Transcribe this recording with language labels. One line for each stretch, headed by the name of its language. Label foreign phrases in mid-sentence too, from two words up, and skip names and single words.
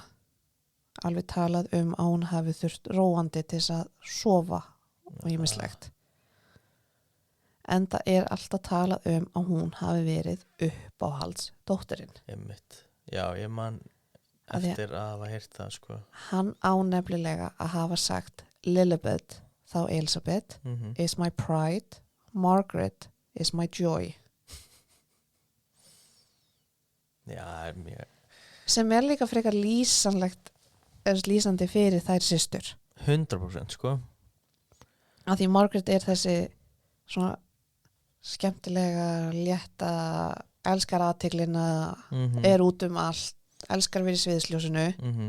Icelandic: Alveg talað að hún hafi þurft róandi til þess að sofa og ýmislegt. En það er alltaf talað að hún hafi verið uppáhalds dótturinn. Einmitt Já, ég man Af því að- eftir að hafa heyrt það sko Hann ánefnilega að hafa sagt Lilibet, þá Elizabeth,
English: is my pride, Margaret is my joy.
Icelandic: Já, mjög Sem er líka frekar lýsandi fyrir þær systur. 100% sko Af því Margaret er þessi svona skemmtilega, létta, elskar aðteglina, er út allt, elskar verið í sviðsljósinu.